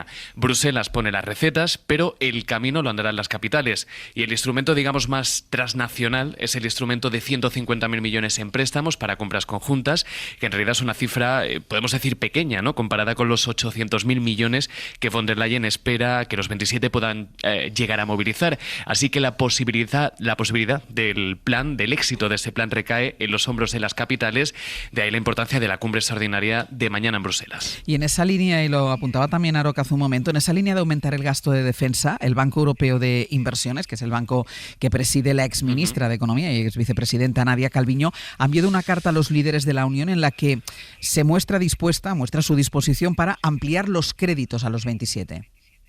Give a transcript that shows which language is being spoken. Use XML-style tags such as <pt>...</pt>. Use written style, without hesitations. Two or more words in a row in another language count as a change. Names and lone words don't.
<es>Bruselas pone las recetas, pero el camino lo andarán las capitales, y el instrumento, digamos, más transnacional es el instrumento de 150.000 millones en préstamos para compras conjuntas, que en realidad es una cifra, podemos decir, pequeña, ¿no?, comparada con los 800.000 millones que von der Leyen espera que los 27 puedan llegar a movilizar. Así que la posibilidad del plan, del éxito de ese plan, recae en los hombros de las capitales, de ahí la importancia de la cumbre extraordinaria de mañana en Bruselas. Y en esa línea, y lo apuntaba también Aroca hace un momento, en esa línea de aumentar el gasto de defensa, el Banco Europeo de Inversiones, que es el banco que preside la exministra de Economía y ex vicepresidenta Nadia Calviño, ha enviado una carta a los líderes de la Unión en la que se muestra su disposición para ampliar los créditos a los 27.</es>